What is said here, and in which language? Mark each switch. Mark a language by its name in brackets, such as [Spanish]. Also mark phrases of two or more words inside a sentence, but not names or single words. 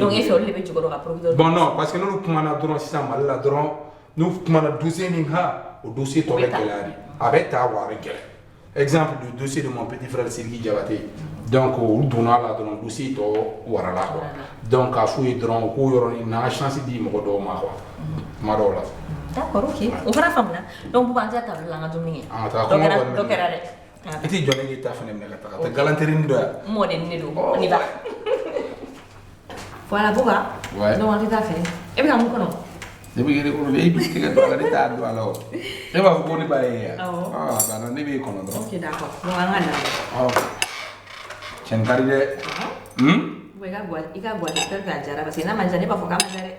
[Bambara] Donc e fɛ olu de bɛ jukɔrɔ ka procureur. Bon non parce que n'olu kumana dɔrɔn sisan Mali la dɔrɔn n'u kumana dossier min kan o dossier tɔ bɛ gɛlɛya de a bɛ taa wa a bɛ gɛlɛya [French] exemple du dossier de mon petit frère [Bambara] Sidiki Diabaté donc olu donna a la dɔrɔn dossier tɔ warala quoi donc k'a f'u ye dɔrɔn u k'o yɔrɔnin na chance di mɔgɔ dɔw ma quoi kuma dɔw la. [French] D'accord, ok. [Bambara] On fana faamuna. Donc Bouba an tɛ taa la an ka dumuni kɛ. An ka taa kɔngɔ kɔni. Dɔ kɛra dɛ. I tɛ jɔ ne k'i ta fana minɛ ka taga tɛ galanterini dɔ yan. N mɔden ne don [French] on y va. [Bambara] Voilà Bouba. Ouais. Donc an tɛ taa fɛ. E bɛ ka mun kɔnɔ? Ne bɛ yɛrɛ kɔnɔ e b'i tɛgɛ don a la ne t'a don a la o. E b'a fɔ ko ne b'a ye yan. Awɔ. Banna ne b'e kɔnɔ dɔrɔn. [French] Ok d'accord. [Bambara] Donc an ka na. Tiɲɛ ka di dɛ. I ka guwa [French] j'espère que [Bambara] a diyara parce que n'a ma diya ne b'a fɔ k'a ma diya dɛ.